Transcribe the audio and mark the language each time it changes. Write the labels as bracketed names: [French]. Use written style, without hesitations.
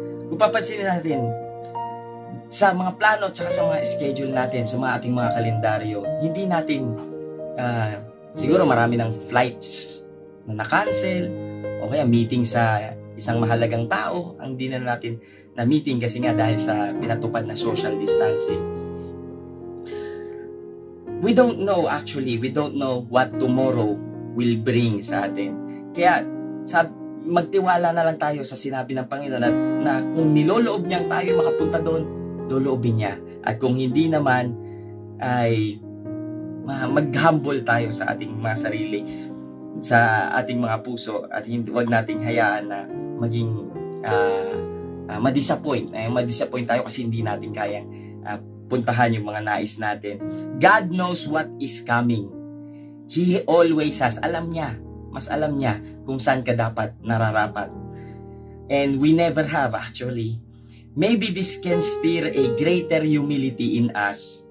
[Filipino] Kung papansinin natin, sa mga plano at sa mga schedule natin, sa mga ating mga kalendaryo, hindi natin, siguro marami ng flights na na-cancel, o kaya meeting sa isang mahalagang tao, ang di na natin na meeting kasi nga dahil sa pinatupad na social distancing. [English] We don't know what tomorrow will bring [Filipino] sa atin. Kaya magtiwala na lang tayo sa sinabi ng Panginoon na kung niloloob niyang tayo makapunta doon, loloobin niya. At kung hindi naman, ay mag-humble tayo sa ating mga sarili, sa ating mga puso, at huwag nating hayaan na maging ma-disappoint. Ma-disappoint tayo kasi hindi natin kayang puntahan yung mga nais natin. [English] God knows what is coming. He always has. [Filipino] Mas alam niya kung saan ka dapat nararapat. [English] And we never have actually. Maybe this can stir a greater humility in us